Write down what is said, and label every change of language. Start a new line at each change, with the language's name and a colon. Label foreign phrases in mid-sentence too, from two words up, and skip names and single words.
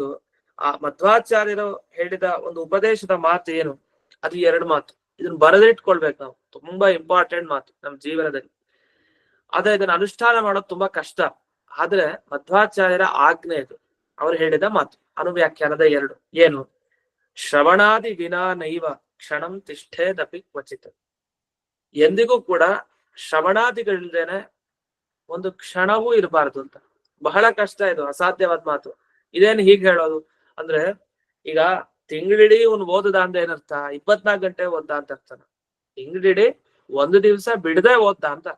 Kannada: ಆ ಮಧ್ವಾಚಾರ್ಯರು ಹೇಳಿದ ಒಂದು ಉಪದೇಶದ ಮಾತು ಏನು, ಅದು ಎರಡು ಮಾತು. ಇದನ್ನ ಬರೆದಿಟ್ಕೊಳ್ಬೇಕು ನಾವು. ತುಂಬಾ ಇಂಪಾರ್ಟೆಂಟ್ ಮಾತು ನಮ್ಮ ಜೀವನದಲ್ಲಿ. ಆದ್ರೆ ಇದನ್ನ ಅನುಷ್ಠಾನ ಮಾಡೋದು ತುಂಬಾ ಕಷ್ಟ. ಆದ್ರೆ ಮಧ್ವಾಚಾರ್ಯರ ಆಜ್ಞೆ ಇದು, ಅವ್ರು ಹೇಳಿದ ಮಾತು. ಅನುವ್ಯಾಖ್ಯಾನದ ಎರಡು ಏನು?
Sanskrit: ಶ್ರವಣಾದಿ ವಿನಾ ನೈವ ಕ್ಷಣಂ ತಿಷ್ಠೇದಪಿ ಕ್ವಚಿತ್.
Kannada: ಎಂದಿಗೂ ಕೂಡ ಶ್ರವಣಾದಿಗಳಿಲ್ದೇನೆ ಒಂದು ಕ್ಷಣವೂ ಇರಬಾರ್ದು ಅಂತ. ಬಹಳ ಕಷ್ಟ ಇದು, ಅಸಾಧ್ಯವಾದ ಮಾತು. ಇದೇನು ಹೀಗೆ ಹೇಳೋದು ಅಂದ್ರೆ, ಈಗ ತಿಂಗಳಿಡೀ ಅವ್ನು ಓದದ ಅಂದ್ರೆ ಏನರ್ಥ? 24 ಗಂಟೆ ಓದ್ದ ಅಂತ ಅರ್ಥನ. ತಿಂಗಳಿಡೀ ಒಂದು ದಿವಸ ಬಿಡದೆ ಓದ್ದ ಅಂತ ಅರ್ಥ.